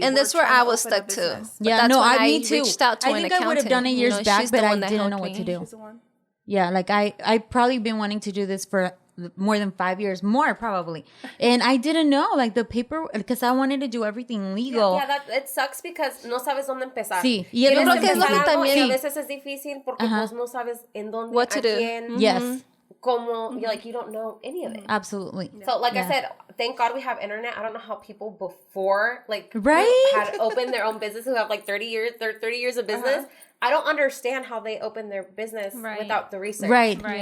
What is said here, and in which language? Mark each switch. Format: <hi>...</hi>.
<en>and that's where I was stuck too. Yeah, no, me too. Reached out to I think an I would have done it years back, but I didn't know what to do. She's the one. Yeah, like I probably been wanting to do this for more than 5 years, more probably, and I didn't know like the paper because I wanted to do everything legal. Yeah, it sucks because</en> <es>no sabes dónde empezar. Sí, y yo creo que es lo que también a veces es difícil porque pues no sabes en dónde,</es> <en>what to do. Yes.</en> <es>Como,</es> <en>you don't know any of it. Absolutely. So, like I said, thank God we have internet. I don't know how people before, had opened their own business who have, 30 years of business. I don't understand how they open their business without the research. Right.</en>